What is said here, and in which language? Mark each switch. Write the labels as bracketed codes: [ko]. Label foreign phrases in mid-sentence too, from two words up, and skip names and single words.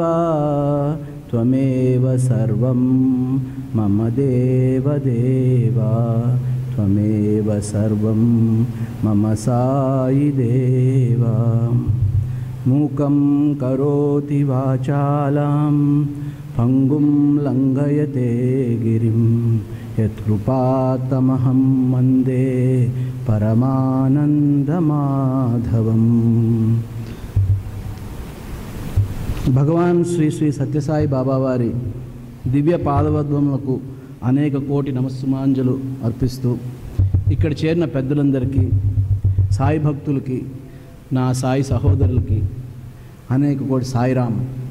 [sa] त्वमेव सर्वं मम देवदेव त्वमेव सर्वं मम साई देव मूकं करोति वाचालं पंगुं लंघयते गिरिं यत्कृपातमहं वन्दे परमानंदमाधवम्। [te] భగవాన్ శ్రీ శ్రీ సత్యసాయి బాబా వారి దివ్య పాదవద్వములకు అనేక కోటి నమస్సుమాంజలు అర్పిస్తూ ఇక్కడ చేరిన పెద్దలందరికీ, సాయి భక్తులకి, నా సాయి సహోదరులకి అనేక కోటి సాయిరామ్.